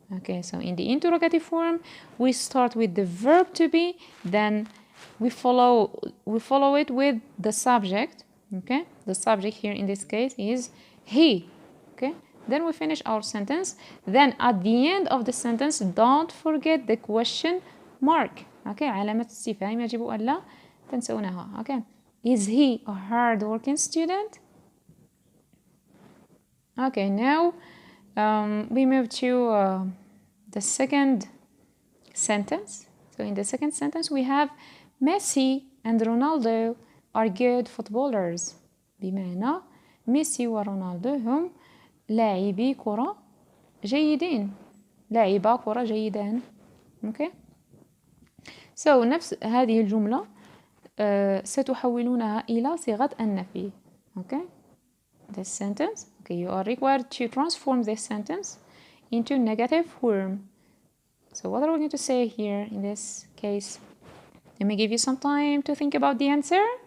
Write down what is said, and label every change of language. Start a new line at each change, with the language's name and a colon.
English: Okay, so in the interrogative form we start with the verb to be, then we follow it with the subject. Okay, the subject here in this case is he. Okay, then we finish our sentence. Then at the end of the sentence, don't forget the question mark.
Arabic: Okay, علامة استفهام يجب ألا تنسونها.
English: Okay, is he a hard-working student? Okay, now we move to the second sentence. So in the second sentence we have Messi and Ronaldo are good footballers.
Arabic: بمعنى ميسي ورونالدو هم لاعبي كرة جيدين. لاعبا كرة جيدان. Okay. So نفس هذه الجملة ستحولونها إلى صيغة النفي.
English: Okay. This sentence. Okay, you are required to transform this sentence into negative form. So what are we going to say here in this case? Let me give you some time to think about the answer.